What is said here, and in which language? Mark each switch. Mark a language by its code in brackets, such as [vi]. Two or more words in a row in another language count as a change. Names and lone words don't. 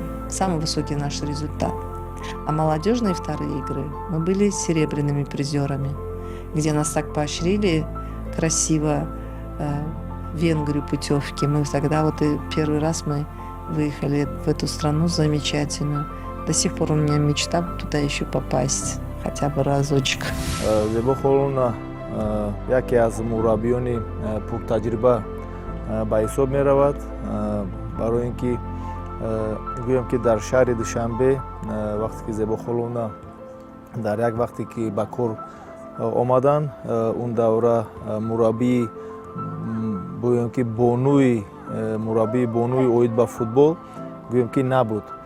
[ru] Самый высокий наш результат. А молодежные вторые игры мы были серебряными призерами, где нас так поощрили красиво в Венгрию путевки. Мы тогда и первый раз мы выехали в эту страну замечательную. До сих пор у меня мечта туда еще попасть, хотя бы разочек. [tg] Зебо Холуна яке аз мураббиёни пуртаҷриба ба ҳисоб меравад, барои ин ки гӯям ки дар шаҳри Душанбе вақте ки Зебо Холуна дар як вақте ки ба кор омаданд, он давра мураббии гӯям ки мураббии бонуи оид ба футбол гӯям ки набуд